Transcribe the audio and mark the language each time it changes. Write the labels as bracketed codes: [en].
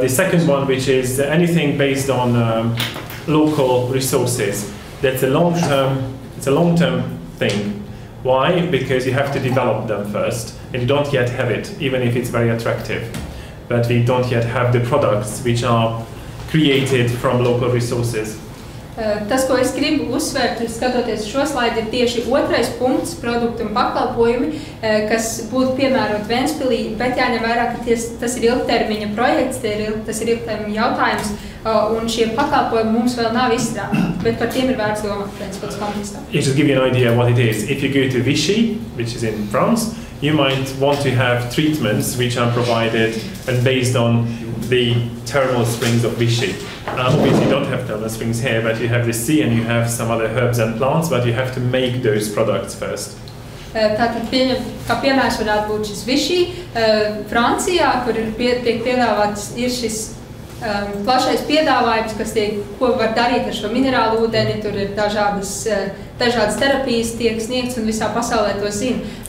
[en] The second one, which is anything based on local resources. That's a long-term. It's a long-term thing. Why? Because you have to develop them first, and you don't yet have it, even if it's very attractive. But we don't yet have the products which are created from local resources. [lv] Tas, ko es gribu uzsvērt, skatoties šo slaidu, ir tieši otrais punkts - produkti un pakalpojumi, kas būtu piemērot Ventspilī, bet jāņem vērā, ka tas ir ilgtermiņa projekts, tas ir ilgtermiņa jautājums, un šie pakalpojumi mums vēl nav izstrādāti, bet par tiem ir vērts domāt Ventspils kontekstā. [en] Just give you an idea what it is. If you go to Vichy, which is in France, you might want to have treatments which are provided and based on the thermal springs of Vichy. Obviously you don't have thermal springs here, but you have the sea and you have some other herbs and plants, but you have to make those products first. [lv] Tātad, kā piemērs varētu būt šis Vichy, Francijā, kur tiek piedāvāts ir šis plašais piedāvājums, ko var darīt ar šo minerālu ūdeni, tur ir dažādas terapijas tiek sniegts un visā pasaulē to zina.